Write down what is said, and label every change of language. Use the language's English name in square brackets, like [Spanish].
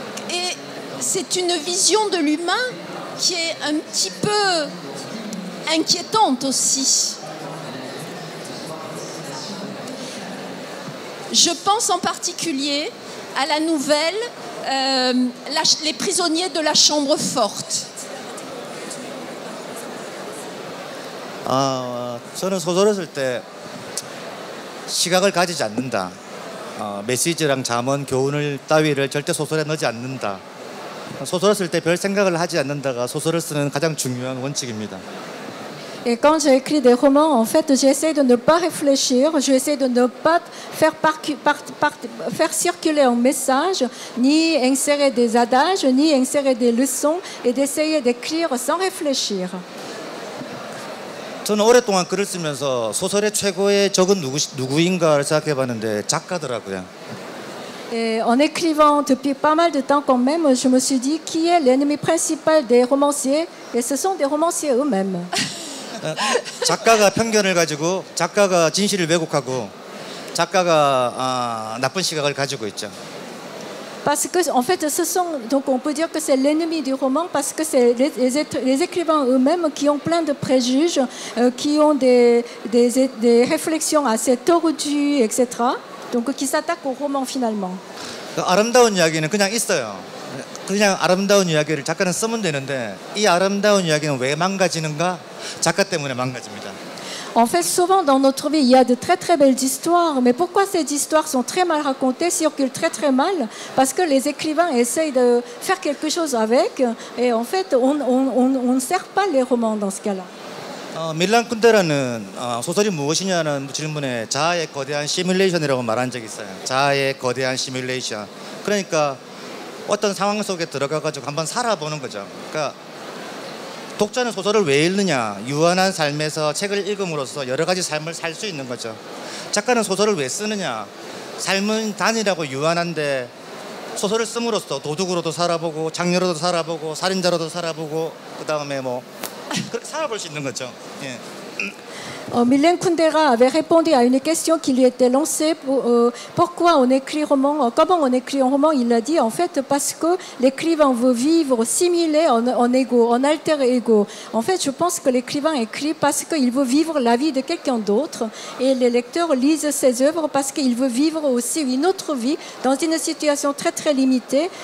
[French] Et c'est une vision de l'humain qui est un petit peu inquiétante aussi. Je pense en particulier à la nouvelle Les prisonniers de la chambre forte. [Korean] 저는 소설을 쓸 때 시각을 가지지 않는다. 메시지랑 잠언, 교훈을 따위를 절대 소설에 넣지 않는다. 소설을 쓸 때 별 생각을 하지 않는다가 소설을 쓰는 가장 중요한 원칙입니다. [French] Et quand j'écris des romans, en fait, j'essaie de ne pas réfléchir, j'essaie de ne pas faire circuler un message, ni insérer des adages, ni insérer des leçons, et d'essayer d'écrire sans réfléchir. [Korean] 저는 오랫동안 글을 쓰면서 소설의 최고의 적은 누구인가를 생각해봤는데 작가더라고요. [French] Et en écrivant depuis pas mal de temps quand même, je me suis dit qui est l'ennemi principal des romanciers, et ce sont des romanciers eux-mêmes. [Korean] 작가가 편견을 가지고 작가가 진실을 왜곡하고 작가가 나쁜 시각을 가지고 있죠. [French] Parce que, en fait, donc on peut dire que c'est l'ennemi du roman parce que c'est les écrivains eux-mêmes qui ont plein de préjugés, qui ont des réflexions assez tordues, etc. donc qui s'attaque au roman finalement. [Korean] 아름다운 이야기는 그냥 있어요. 그냥 아름다운 이야기를 작가는 쓰면 되는데 이 아름다운 이야기는 왜 망가지는가? 작가 때문에 망가집니다. [French] En fait, souvent dans notre vie, il y a de très très belles histoires, mais pourquoi ces histoires sont très mal racontées, circulent très très mal? Parce que les écrivains essayent de faire quelque chose avec, et en fait, on ne sert pas les romans dans ce cas-là. [Korean] 밀란 쿤데라는 소설이 무엇이냐는 질문에 자아의 거대한 시뮬레이션이라고 말한 적이 있어요. 자아의 거대한 시뮬레이션. 그러니까 어떤 상황 속에 들어가가지고 한번 살아보는 거죠. 그러니까 독자는 소설을 왜 읽느냐? 유한한 삶에서 책을 읽음으로써 여러 가지 삶을 살 수 있는 거죠. 작가는 소설을 왜 쓰느냐? 삶은 단일하고 유한한데 소설을 씀으로써 도둑으로도 살아보고 장녀로도 살아보고 살인자로도 살아보고 그 다음에 뭐 그렇게 살아볼 수 있는 거죠. 예. [French] Mylène Kundera avait répondu à une question qui lui était lancée. Pourquoi on écrit roman? Comment on écrit un roman? Il a dit en fait parce que l'écrivain veut vivre simulé en ego, en alter ego. En fait, je pense que l'écrivain écrit parce qu'il veut vivre la vie de quelqu'un d'autre et les lecteurs lisent ses œuvres parce qu'il veut vivre aussi une autre vie dans une situation très très limitée.